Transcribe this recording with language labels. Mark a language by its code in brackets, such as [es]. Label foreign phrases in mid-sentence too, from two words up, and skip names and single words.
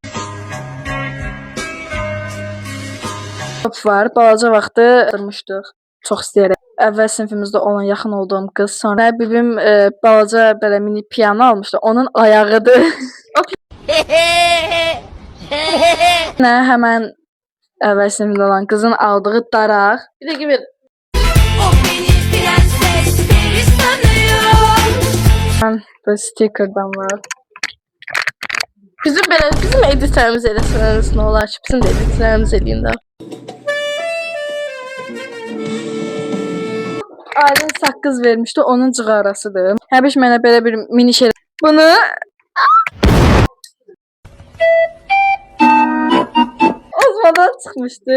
[az] Var, balaca vaxtı durmuşduq. Çox istəyərək. Əvvəl sinifimizdə olan yaxın olduğum qız. Sonra bibim balaca belə mini piano almışdı. Onun ayağıdır. Həmən əvvəl sinifdə olan qızın aldığı daraq. Bir də gibi. [tr] O beni prenses peri sanıyor. [az] Bu stikerdən var. Bizim editlərimiz eləsəniz nə olar ki? Bizim də editlərimiz eləyin də. Aylin saqqız vermişdi, onun cığarasıdır. Həbiş mənə belə bir mini şey. Bunu Osman'dan çıxmışdı.